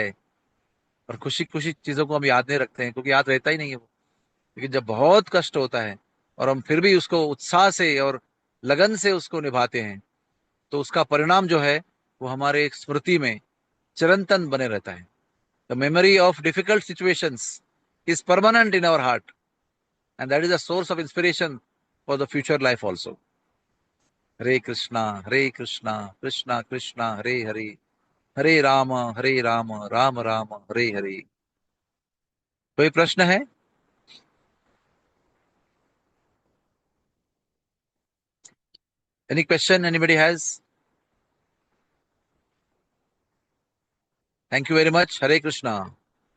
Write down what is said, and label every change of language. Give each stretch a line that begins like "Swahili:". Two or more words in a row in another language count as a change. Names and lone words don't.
Hindi: और खुशी खुशी चीजों को हम याद नहीं रखते हैं, क्योंकि याद रहता ही नहीं है वो। लेकिन जब बहुत कष्ट होता है और हम फिर भी उसको उत्साह से और लगन से उसको निभाते हैं, तो उसका परिणाम जो है वो हमारे एक स्मृति में चिरंतन बने रहता है।
English: The memory of difficult situations is permanent in our heart, and that is a source of inspiration for the future life also.
Sanskrit: हरे कृष्णा कृष्णा कृष्णा हरे हरे, हरे राम राम राम हरे हरे।
Hindi: कोई प्रश्न है?
English: Any question anybody has? Thank you very much.
Hindi: हरे कृष्णा।